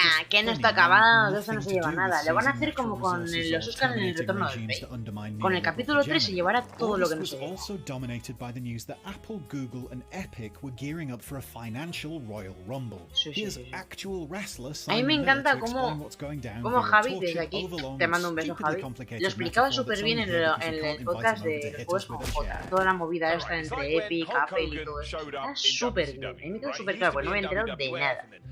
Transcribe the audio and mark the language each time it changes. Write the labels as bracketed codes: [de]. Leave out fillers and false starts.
[es] Que no está acabado, eso no se lleva nada. Lo van a hacer como con los Oscars en el retorno del rey. Con el capítulo 3 se llevará todo lo que no se lleva. [en] Also dominated by the news that Apple, Google and Epic were gearing up for a financial Royal Rumble. Here's actual wrestler Simon Miller to explain what's going down. [es] Como Javi, desde aquí, te mando un beso, Javi. Lo explicaba súper bien en el podcast de Juegos con J. Toda la movida esta entre Epic, Apple y todo eso. Está súper bien. A mí me quedó súper claro, porque no me he enterado de nada.